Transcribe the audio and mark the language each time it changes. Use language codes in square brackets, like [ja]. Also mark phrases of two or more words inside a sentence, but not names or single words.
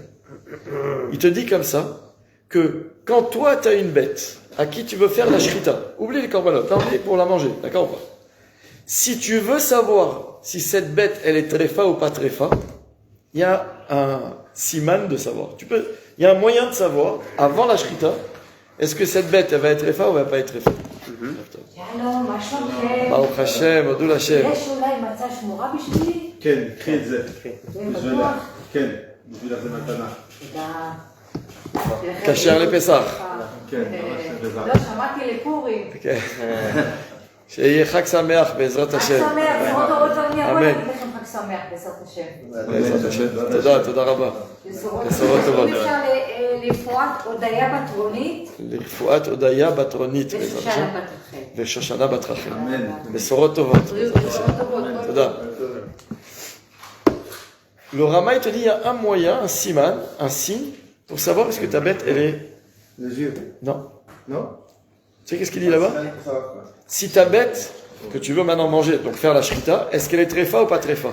[fr] Il te dit comme ça, que quand toi tu as une bête, à qui tu veux faire la Shrita, oublie les korbanot, oublie pour la manger, d'accord ou pas? Si tu veux savoir si cette bête, elle est tréfa ou pas tréfa, il y a un siman de savoir. Il y a un moyen de savoir, avant la Shrita, est-ce que cette bête, elle va être tréfa ou elle va pas être tréfa? [he] יאללה, מה שלומכם? ברוך השם, הודו להשם. יש אולי מצה שמורה בשבילי? כן, קחי את זה. בטוח? כן, בשבילך זה מתנה. תודה. כשר לפסח. כן, ממש בעזרת. לא, שמעתי לפורים. כן. שיהיה חג שמח בעזרת חג השם. שמח, בשורות טובות ואני אבוא אמן. להגיד לכם חג שמח בעזרת השם. בעזרת השם. תודה רבה. בשורות טובות. אם אפשר לפרט הודיה בת רונית לרפואת הודיה בת רונית בעזרת השם. ושושנה בת רחל. ושושנה בת רחל. בשורות טובות. בריאות בשורות טובות. תודה. [fr] Le Rama, il te dit, il y a un moyen, un siman, un signe, pour savoir est-ce que ta bête, elle est... Les yeux. Non. Non? Tu sais qu'est-ce qu'il dit là-bas? Pour savoir quoi. Si ta bête, que tu veux maintenant manger, donc faire la shrita, est-ce qu'elle est tréfa ou pas tréfa?